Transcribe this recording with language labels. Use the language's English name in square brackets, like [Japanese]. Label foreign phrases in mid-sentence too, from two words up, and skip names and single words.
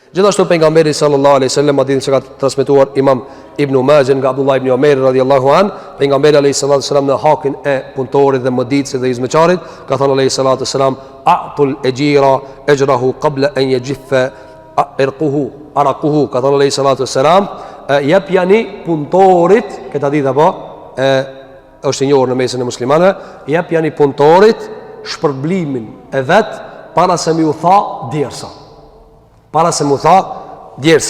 [Albanian] Gjithashtu pejgamberi [Arabic] صلى الله عليه وسلم [Albanian] hadithin që ka transmetuar Imam Ibn Majah nga Abdullah ibn Umar [Arabic] رضي الله عنه, [Albanian] pejgamberi [Arabic] عليه الصلاة والسلام [Albanian] në hakin e punëtorit dhe mëditësit dhe hizmeçarit ka thënë [Arabic] عليه الصلاة والسلام أعطوا الأجير أجره قبل أن يجف عرقه, [Albanian] ka thënë [Arabic] عليه الصلاة والسلام [Albanian] jep jani punëtorit, këtë hadith apo është i njohur në mesin e muslimanëve, jep jani punëtorit shpërblimin e vet para se më u tha djersa. Para se më tha djersa.